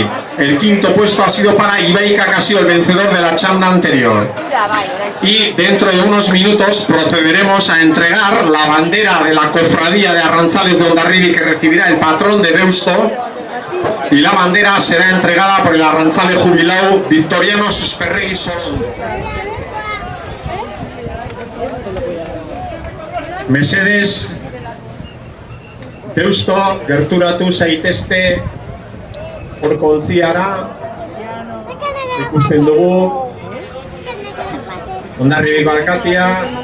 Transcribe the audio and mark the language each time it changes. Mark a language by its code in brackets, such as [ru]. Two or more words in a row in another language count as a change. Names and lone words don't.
[es] El quinto puesto ha sido para Ibaica, que ha sido el vencedor de la chanda anterior. Y dentro de unos minutos procederemos a entregar la bandera de la cofradía de Arrantzales de Hondarribi, que recibirá el patrón de Deusto, y la bandera será entregada por el Arrantzale jubilado Victoriano Susperregui Sorondo. [eu] Mesedes, Deusto, gerturatu zaitezte horko ontziara, ikusten dugu Hondarribiko alkatea,